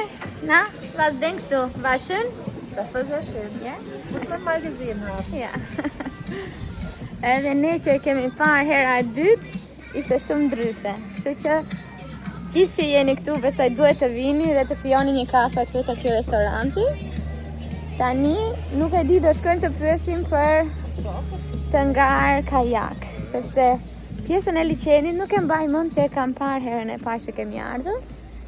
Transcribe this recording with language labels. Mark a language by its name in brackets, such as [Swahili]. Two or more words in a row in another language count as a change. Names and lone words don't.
[German] Na, was denkst du? War schön? Das war sehr schön. Ja? Muss man mal gesehen haben. Ja. [Albanian] Edhe ne që e kemi parë hera e dytë, ishte shumë ndryshe. Kështu që gjithë që jeni këtu, besoj duhet të vini dhe të shijoni një kafe këtu te ky restoranti. Tani nuk e di, do shkojmë të pyesim për të ngar kajak, sepse pjesën e liçenit nuk e mbaj mend që e kam parë herën e parë që kemi ardhur.